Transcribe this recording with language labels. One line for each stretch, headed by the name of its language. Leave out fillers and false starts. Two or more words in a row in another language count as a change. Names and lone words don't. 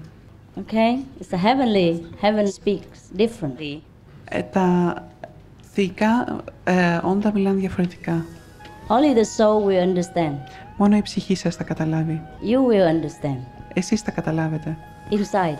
English: Okay? It's the heaven speaks differently.
Greek: Τα θεϊκά όντα μιλάνε διαφορετικά.
English: Only the soul will understand.
Greek: Μόνο η ψυχή σας θα καταλάβει.
English: You will understand.
Greek: Εσείς θα καταλάβετε.
English: Inside.